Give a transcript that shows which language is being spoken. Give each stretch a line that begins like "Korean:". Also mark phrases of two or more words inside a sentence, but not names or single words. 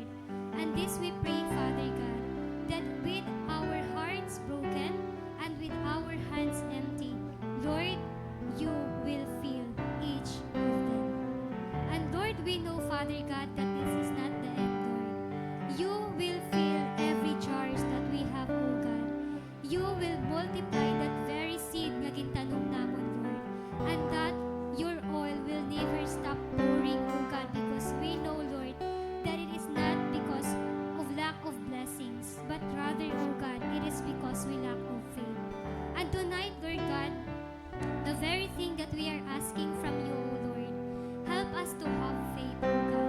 English: And this we pray, Father God, that with our hearts broken and with our hands empty, Lord, you will fill each of them. And Lord, we know, Father God, that this is not the end, Lord. You will fill every jars that we have, O God. You will multiply that very seed
Waray: nga gintanong namon,
English: Lord. And that your oil will never stop pouring, O God, because we know, Lord, that it is not because of lack of blessings, but rather, O God, it is because we lack of faith. And tonight, Lord God, the very thing that we are asking from you, O Lord, help us to have faith, O God.